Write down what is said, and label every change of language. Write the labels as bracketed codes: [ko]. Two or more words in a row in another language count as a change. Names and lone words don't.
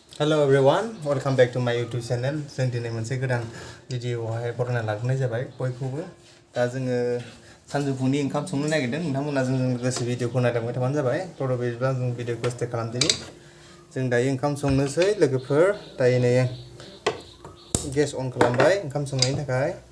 [en] Hello everyone, welcome back to my YouTube channel. [brx] जों दिनै मोनसे गोदान भिडिअआवहाय बरायना लाबोनाय जाबाय बयखौबो। दा जोङो सानजौफुनि ओंखाम संनो नागिरदों। नोंथांमोना जों लोगोसे भिडिअखौ नायलांबाय थाबानो जाबाय। थ' बिदिब्ला जों भिडिअखौ स्टार्ट खालामदिनि। जों दायो ओंखाम संनोसै लोगोफोर। दायो नै [en] guess on [brx] खालामबाय ओंखाम संनायनि थाखाय।